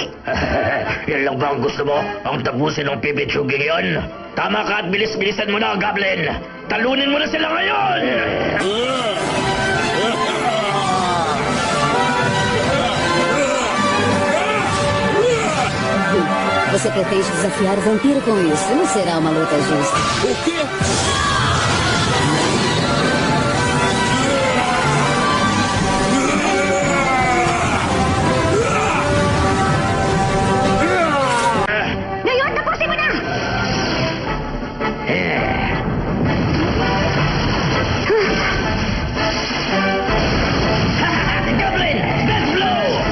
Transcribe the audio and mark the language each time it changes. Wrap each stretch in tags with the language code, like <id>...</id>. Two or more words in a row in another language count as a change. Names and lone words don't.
<tl>Yan lang ba ang gusto mo? Ang tapusin ng pipitsuging yon? Tama ka at bilis-bilisan mo na, Goblin! Talunin mo na sila ngayon!</tl> <pt>Você pretende desafiar o vampiro com isso? Não será uma luta justa. O quê?</pt> <tl>Ngayon, tapusin mo na!</tl> <en>Goblin! Death blow!</en>